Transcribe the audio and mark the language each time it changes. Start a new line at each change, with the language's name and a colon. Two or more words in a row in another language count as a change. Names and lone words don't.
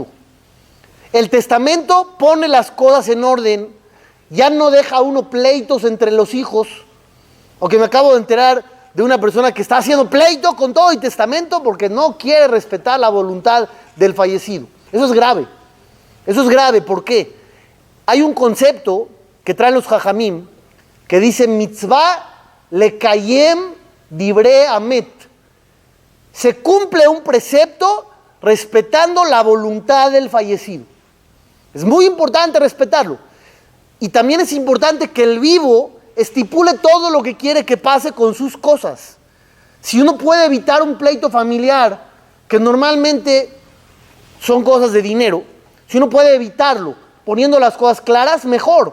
Spanish: El testamento pone las cosas en orden, ya no deja uno pleitos entre los hijos, aunque me acabo de enterar de una persona que está haciendo pleito con todo y testamento porque no quiere respetar la voluntad del fallecido. Eso es grave. Eso es grave, ¿por qué? Hay un concepto que traen los Jajamim que dice
Hebrew: מצוה לקיים דברי המת.
Spanish: se cumple un precepto respetando la voluntad del fallecido. Es muy importante respetarlo. Y también es importante que el vivo estipule todo lo que quiere que pase con sus cosas. Si uno puede evitar un pleito familiar, que normalmente son cosas de dinero, si uno puede evitarlo poniendo las cosas claras, mejor.